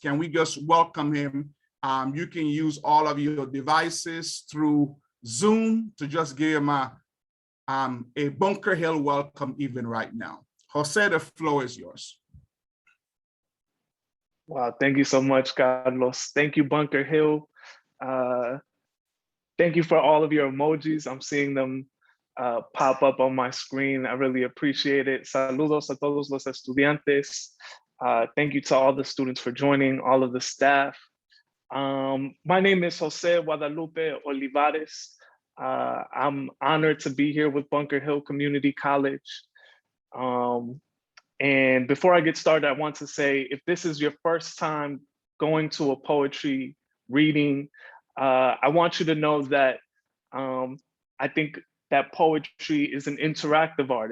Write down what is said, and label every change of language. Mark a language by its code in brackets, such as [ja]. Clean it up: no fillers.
[en] Can we just welcome him? You can use all of your devices through Zoom to just give him a Bunker Hill welcome even right now. José, the floor is yours. Wow, thank you so much, Carlos. Thank you, Bunker Hill. Thank you for all of your emojis. I'm seeing them pop up on my screen. I really appreciate it. [es] Saludos a todos los estudiantes. [en] Thank you to all the students for joining, all of the staff. My name is José Guadalupe Olivarez. I'm honored to be here with Bunker Hill Community College. And before I get started, I want to say, if this is your first time going to a poetry reading, I want you to know that I think that poetry is an interactive art.